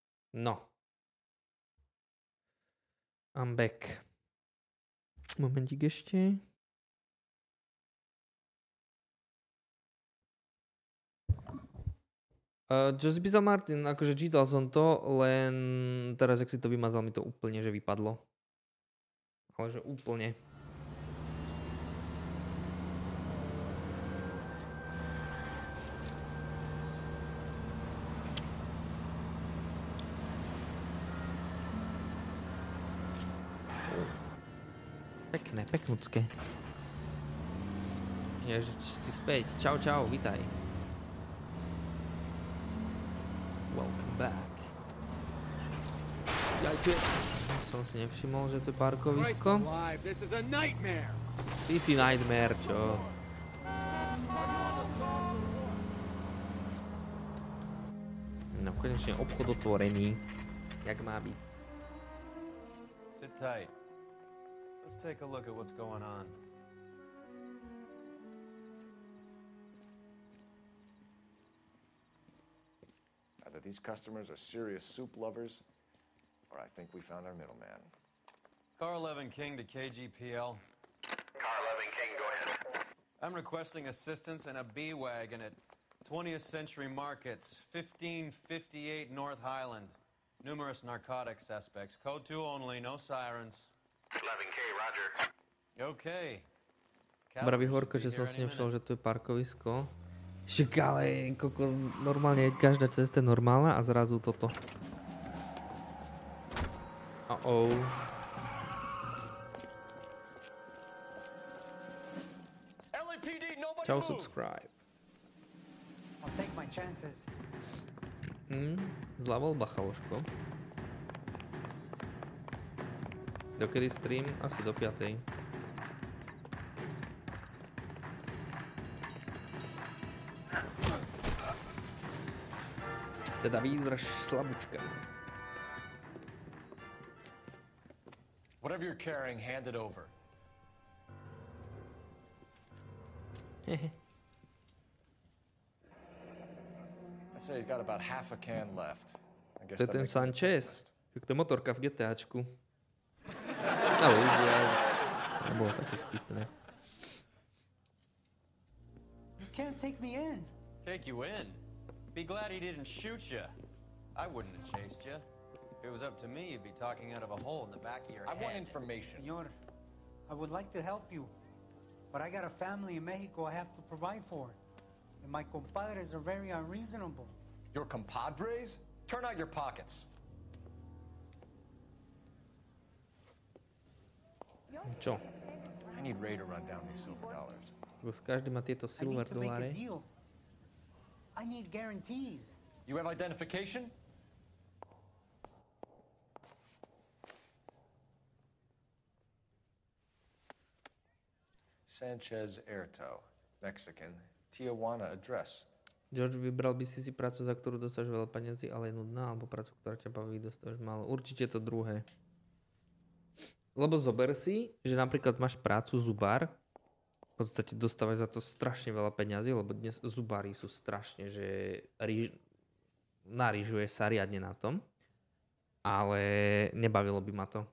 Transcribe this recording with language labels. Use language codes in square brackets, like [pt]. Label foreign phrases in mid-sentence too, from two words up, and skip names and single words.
[en] No. I'm back. [sk] Momentík ešte. Čo si písal, Martin? Akože čítal som to, len teraz, ak si to vymazal, mi to úplne, že vypadlo. Ale že úplne. Pekné, peknúcké. Ježiš, si späť. Čau, čau, vitaj. [en] Welcome back. [sk] Som si nevšimol, že to je parkovisko. Ty si nightmare, čo? No, konečne obchod otvorený. Jak má byť. [en] Sit tight. Let's take a look at what's going on. Either these customers are serious soup lovers, or I think we found our middleman. Car 11 King to KGPL. Car 11 King, go ahead. I'm requesting assistance in a B-Wagon at 20th Century Markets, 1558 North Highland. Numerous narcotic suspects. Code 2 only, no sirens. 11K, roger. Okay. [sk] Braví horko, že som si nevšimol, že tu je parkovisko. Však ale kokos, normálne každá cesta je normálna a zrazu toto. Uh-oh. Čau, subscribe. [en] I'll take my chances. [sk] Zlá voľba, chaloško. Dokedy stream? Asi do 5. Teda výdrž slabúčka. [en] Whatever you're carrying, hand it over. I'd say he's got about half a can left. [sk] To je ten Sanchez. To je motorka v GTAčku. Ale nebolo také vtipné. [en] You can't take me in. Take you in? Be glad he didn't shoot you. I wouldn't have chased you. If it was up to me, you'd be talking out of a hole in the back of your head. I want information. Senor, I would like to help you, but I got a family in Mexico I have to provide for. And my compadres are very unreasonable. Your compadres? Turn out your pockets. [sk] Čo? [en] I need Ray to run down these silver dollars. [sk] Každý má tieto silver doláre. [en] I need guarantees. You have identification? Sanchez Erto, Mexican, Tijuana address. [sk] George, vybral by si prácu, za ktorú dostáš veľa peniazy, ale je nudná, alebo prácu, ktorá ťa baví, dostávaš málo. Určite to druhé. Lebo zober si, že napríklad máš prácu zubár, v podstate dostávaš za to strašne veľa peňazí, lebo dnes zubári sú strašne, že narížuje sa riadne na tom, ale nebavilo by ma to.